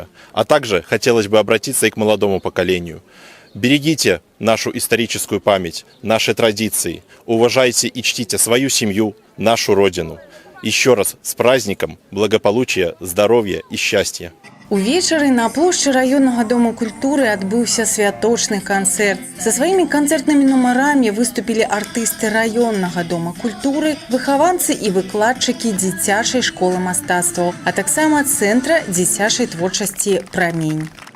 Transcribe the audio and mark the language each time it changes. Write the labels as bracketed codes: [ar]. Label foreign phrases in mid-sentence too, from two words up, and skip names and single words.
[ru] А также хотелось бы обратиться и к молодому поколению. Берегите нашу историческую память, наши традиции, уважайте и чтите свою семью, нашу Родину. Еще раз с праздником, благополучия, здоровья и счастья. [be] Увечары на плошчы раённага дома культуры адбыўся святочны канцэрт. Са сваімі канцэртнымі нумарамі выступілі артысты раённага дома культуры, выхаванцы і выкладчыкі дзіцячай школы мастацтваў, а таксама цэнтра дзіцячай творчасці «Прамень».